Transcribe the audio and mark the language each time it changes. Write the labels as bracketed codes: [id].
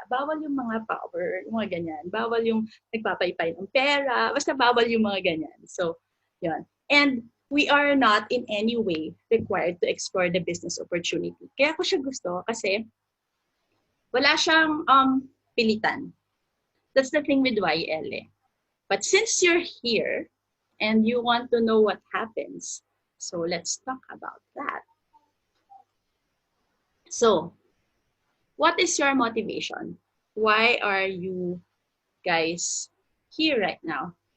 [tl] Bawal yung mga power, yung mga ganyan. Bawal yung nagpapaypay ng pera. Basta bawal yung mga ganyan. So, yun. [en] And we are not in any way required to explore the business opportunity. [tl] Kaya ko siya gusto kasi wala siyang pilitan. [en] That's the thing with YL. But since you're here and you want to know what happens, so let's talk about that. So, what is your motivation? Why are you guys here right now?